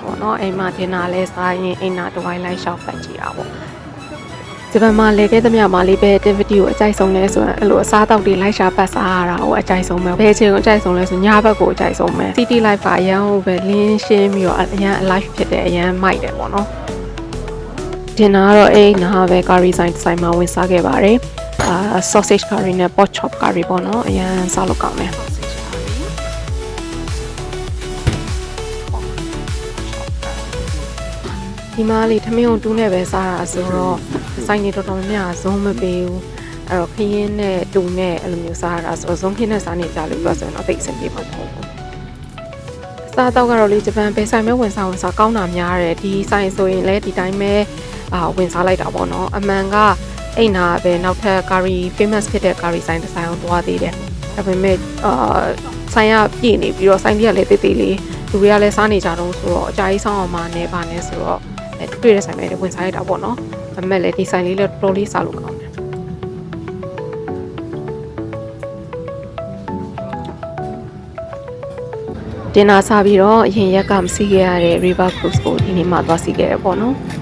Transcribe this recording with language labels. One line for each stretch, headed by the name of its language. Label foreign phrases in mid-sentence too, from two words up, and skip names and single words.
Burmese: ပေါ့နော်အိမ်မှာတင်တာလဲစားရင်အိမ်နာတစ်ဝိုင်းလိုက်ရှောက်ဖတ်ကြည့်တာပေါ့ဂျပန်မှာလေခဲ့သမျှမှာလေးပဲ activity ကိုအကြိုက်ဆုံးလဲဆိုရင်အဲ့လိုအစားအသောက်တွေလိုက်ရှာပတ်စားရတာကိုအကြိုက်ဆုံးပဲဘယ်ချိန်ကိုအကြိုက်ဆုံးလဲဆိုညဘက်ကိုအကြိုက်ဆုံးပဲ City Life ကအရန်ဟိုပဲလင်းရှင်းပြီးတော့အရန် alive ဖြစ်တယ်အရန်မိုက်တယ်ပေါ့နော်င်နာကတော့အဲ့နားပဲ curry ဆိုင်မှာဝင်စားခဲ့ပါတယ်
English: sausage curry
Burmese: နဲ့
English: pork chop curry
Burmese: ပေါ့နော်အရင်စားလို့ကောင်းတယ် ဒီမှာလေထမင်းကိုတူးနဲ့ပဲစားတာဆိုတော့ဆိုင်နေတော်တော်များများဇုံးမပေးဘူးအဲ့တော့ခင်းနဲ့တူနဲ့အဲ့လိုမျိုးစားရတာဆိုတော့ဇုံးခင်းနဲ့စားနေ ကြလို့ပြောဆိုရင်တော့သိအဆင်ပြေမှာမဟုတ်ဘူးစားတော့ကတော့လေဂျပန်ပဲဆိုင်မဲဝင်စားကောင်းတာများတယ်ဒီဆိုင်ဆိုရင်လည်းဒီတိုင်းပဲဝင်စားလိုက်တာပေါ့နော်အမှန်ကအဲ့နာပဲနောက်ထပ်
English: curry famous
Burmese: ဖြစ်တဲ့ curry ဆိုင်တစ်ဆိုင်အောင်သွားသေးတယ်ဒါပေမဲ့ဆိုင်ကပြည့်နေပြီးတော့ဆိုင်ကြီးကလည်းတေးသေးလေးလူတွေကလည်းစားနေကြတော့ဆိုတော့အကြာကြီးဆောင်းအောင်မနဲ့ပါနဲ့ဆိုတော့တွေ့တဲ့ဆိုင်ပဲဝင်စားရတာပေါ့နော်ဒါပေမဲ့လည်းဒီဆိုင်လေးလည်းတော်တော်လေးစားလို့ကောင်းတယ် တင်နာစားပြီးတော့အရင်ရက်ကမစီးခဲ့ရတဲ့
English: river cruise
Burmese: ကိုဒီနေ့မှသွားစီးခဲ့ရပေါ့နော်